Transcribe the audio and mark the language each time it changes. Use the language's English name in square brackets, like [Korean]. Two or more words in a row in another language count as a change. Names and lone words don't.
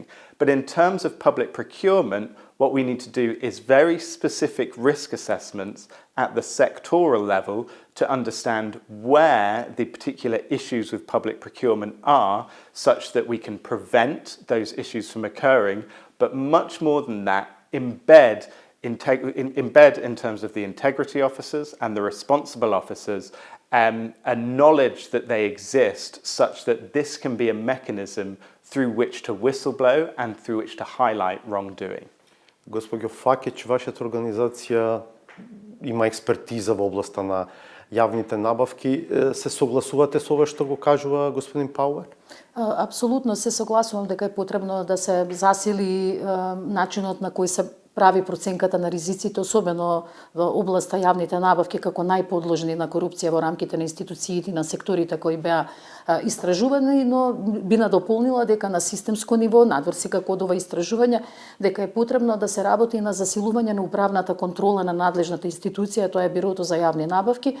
[English] But in terms of public procurement, what we need to do is very specific risk assessments at the sectoral level to understand where the particular issues with public procurement are, such that we can prevent those issues from occurring, but much more than that, embed in terms of the integrity officers and the responsible officers a knowledge that they exist, such that this can be a mechanism through which to whistleblow and through which to highlight wrongdoing. [Macedonian] Госпоѓо Факич, вашата организација има експертиза во областа на јавните набавки. Се согласувате со ова што го кажува господин Пауер? Апсолутно се согласувам дека е потребно да се засили начинот на кој се прави проценката на ризиците, особено во областа јавните набавки, како најподложни на корупција во рамките на институциите и на секторите кои беа истражувани, но би надополнила дека на системско ниво, надврси како од ова истражување, дека е потребно да се работи на засилување на управната контрола на надлежната институција, тоа е Бирото за јавни набавки.